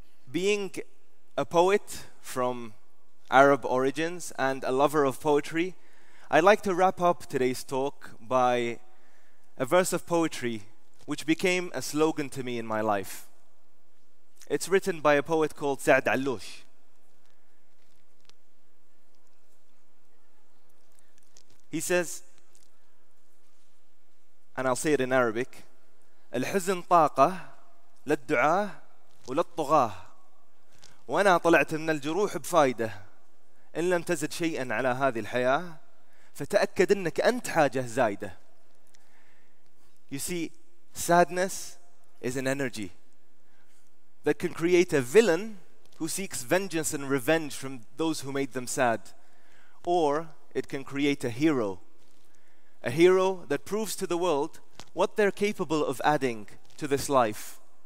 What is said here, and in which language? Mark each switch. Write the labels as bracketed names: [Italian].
[English] Being a poet from Arab origins and a lover of poetry, I'd like to wrap up today's talk by a verse of poetry which became a slogan to me in my life. It's written by a poet called Saad Alloush. He says, and I'll say it in Arabic, [Arabic] الحزن طاقة للدعاة وللطغاة وأنا طلعت من الجروح بفايدة إن لم تزد شيئا على هذه الحياة فتأكد أنك أنت حاجة زايدة. [English] You see, sadness is an energy that can create a villain who seeks vengeance and revenge from those who made them sad. Or it can create a hero that proves to the world what they're capable of adding to this life.